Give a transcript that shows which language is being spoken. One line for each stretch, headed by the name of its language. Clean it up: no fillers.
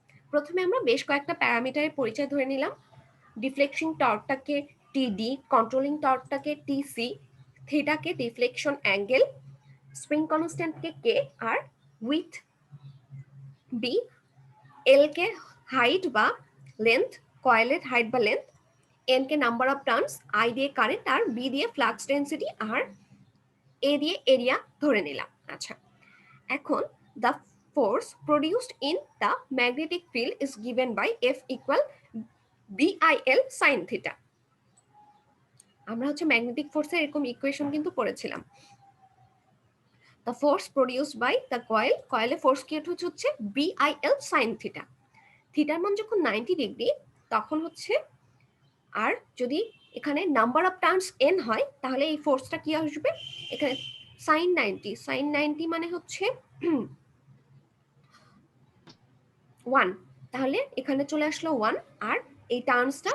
Bangla: প্রথমে আমরা বেশ কয়েকটা প্যারামিটারের পরিচয় ধরে নিলাম। ডিফ্লেকশন টর্কটাকে টিডি, controlling টর্কটাকে TC, থিটাকে deflection angle, spring কনস্ট্যান্টকে K, আর with B, L K height বা লেন্থ, কয়েলের হাইট বা length, N K number of turns, I দিয়ে কারেন্ট, আর বি দিয়ে ফ্লাক্স ডেন্সিটি, আর এ দিয়ে এরিয়া ধরে নিলাম।
English: আচ্ছা, এখন the force produced in the magnetic field is given by F equal BIL sin theta.
Bangla: আমরা হচ্ছে ম্যাগনেটিক ফোর্সের এরকম ইকুয়েশন কিন্তু পড়েছিলাম।
English: The force produced by the coil
Bangla: force create হচ্ছে
English: BIL sin theta।
Bangla: থিটার মান যখন 90 ডিগ্রি, তখন হচ্ছে, আর যদি এখানে নাম্বার অফ টার্নস n হয়, তাহলে এই ফোর্সটা কি আসবে, এখানে sin 90 মানে হচ্ছে 1, তাহলে এখানে চলে আসলো 1, আর এই টার্মসটা